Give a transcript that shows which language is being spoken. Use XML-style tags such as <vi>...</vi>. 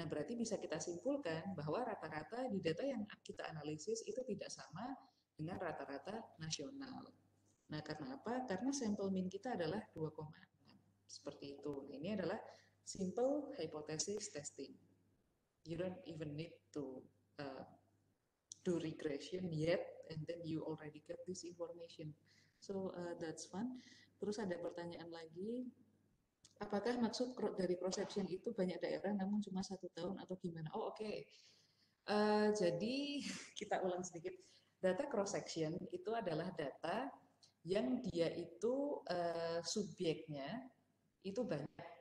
<id>Nah, berarti bisa kita simpulkan bahwa rata-rata di data yang kita analisis itu tidak sama dengan rata-rata nasional. Nah, karena apa? Karena sampel min kita adalah 2,6. Seperti itu. Nah, ini adalah simple hypothesis testing.</id> <en>You don't even need to do regression yet, and then you already get this information. So that's fun.</en> <id>Terus ada pertanyaan lagi, apakah maksud dari cross section itu banyak daerah namun cuma 1 tahun atau gimana? Oh oke. Jadi kita ulang sedikit. Data cross section itu adalah data yang dia itu subjeknya itu banyak.</id>